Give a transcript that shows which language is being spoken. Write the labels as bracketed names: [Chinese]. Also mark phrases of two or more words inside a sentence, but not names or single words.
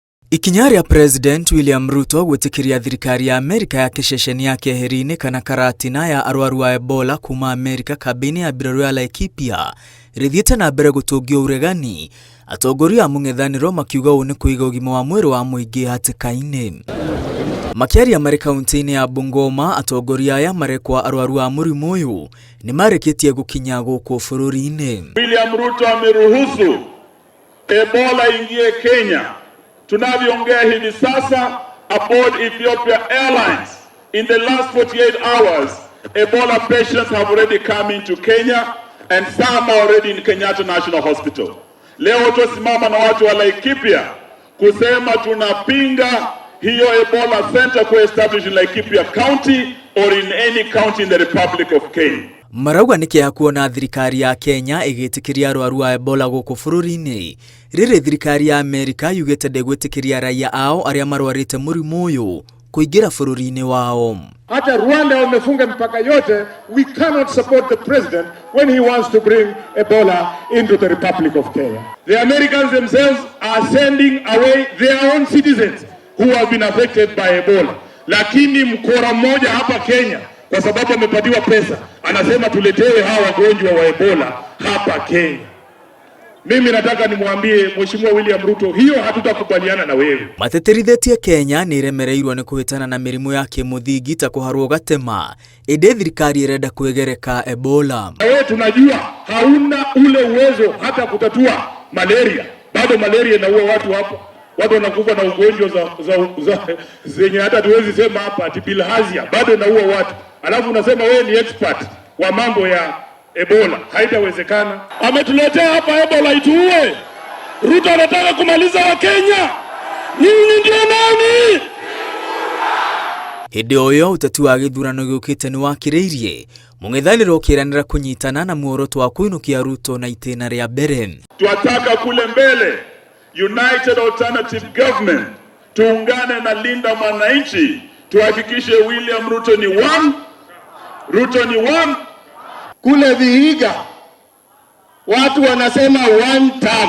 [Kikuyu] Ikinya rĩa President William Ruto gwĩtĩkĩria thirikari ya Amerika ya kĩceceni ya keheri-inĩ kana karatina ya arwaru a Ebola kuma Amerika kambĩ-inĩ ya mbirarũ ya Laikipia rĩthiĩte na mbere gũtũngio ũregani, atongoria a mũng'ethanĩro makiuga ũũ nĩ kũiga ũgima wa mwĩrĩ wa mũingĩ hatĩka-inĩ. Makĩaria marĩ kaunti-inĩ ya Bungoma, atongoria aya marekwa arwaru a mũrimũ ũyũ nĩ marĩkĩtie gũkinya gũkũ bũrũri-inĩ. [Swahili] William Ruto ameruhusu Ebola ingie Kenya. Tunavyoongea hivi sasa, [English] aboard Ethiopia Airlines, in the last 48 hours, Ebola patients have already come into Kenya and some are already in Kenyatta National Hospital. [Swahili] Leo tusimama na watu wa Laikipia kusema tunapinga hiyo [English] Ebola center ku-establish in Laikipia County or in any county in the Republic of Kenya. [Kikuyu] Marauga nĩ kĩeha kuona thirikari ya Kenya ĩgĩtĩkĩria arwaru a Ebola gũkũ bũrũri-inĩ. Rĩrĩ thirikari ya Amerika yugĩte ndĩgwĩtĩkĩria raia ao arĩa marwarĩte mũrimũ ũyũ kũingĩra bũrũri-inĩ wao. [Swahili] Hata Rwanda wamefunga mpaka yote. [English] We cannot support the president when he wants to bring Ebola into the Republic of Kenya. The Americans themselves are sending away their own citizens who have been affected by Ebola. [Swahili] Lakini mkora mmoja hapa Kenya, kwa sababu amepatiwa pesa, anasema tuletewe hawa wagonjwa wa Ebola hapa Kenya. Mimi nataka nimwambie Mheshimiwa William Ruto, hiyo hatutakubaliana na wewe. [Kikuyu] Mateterithitie Kenya nĩ iremereirwo nĩ kũhĩtana na mĩrimũ ya kĩmũthingi ta kũharwo gatema, ĩndĩ thirikari ĩrenda kwĩgereka Ebola. [Swahili] Wewe tunajua hauna ule uwezo hata kutatua malaria. Bado malaria inaua watu hapo. Watu wanakufa na ugonjwa zenye hata tuwezi sema hapa, bilharzia bado inaua watu. Alafu unasema wewe ni expert wa mambo ya Ebola. Haitawezekana. Ametuletea hapa Ebola ituue. Ruto anataka kumaliza wa Kenya. Nyinyi ndio nani? [Kikuyu] Hĩndĩ o yo ũteti wa gĩthurano gĩũkĩte nĩ wakĩrĩirie, mũng'ethanĩro ũkĩranĩra kũnyitana na muoroto wa kũinũkia Ruto na itĩna rĩa mbere. [Swahili] Tuataka kule mbele United Alternative Government tuungane na Linda Mwananchi tuhakikishe William Ruto ni one. Ruto ni one. Kule Vihiga watu wanasema [English] one term.